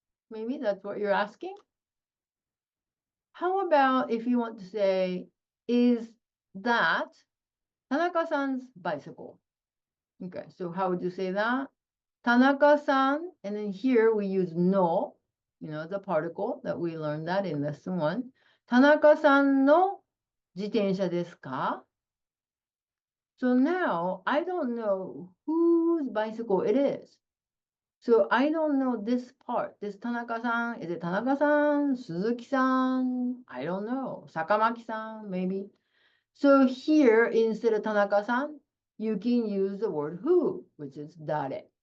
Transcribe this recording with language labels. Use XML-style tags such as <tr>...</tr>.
<en>Maybe that's what you're asking. How about if you want to say, is that Tanaka-san's bicycle? Okay, so how would you say that? Tanaka-san, and then here we use no, the particle that we learned that in lesson 1.</en> <ja>Tanaka-san no 自転車ですか?</ja> <en>So now I don't know whose bicycle it is. So I don't know this part. This Tanaka-san, is it Tanaka-san, Suzuki-san? I don't know. Sakamaki-san, maybe. So here, instead of Tanaka-san, you can use the word who, which is dare.</en>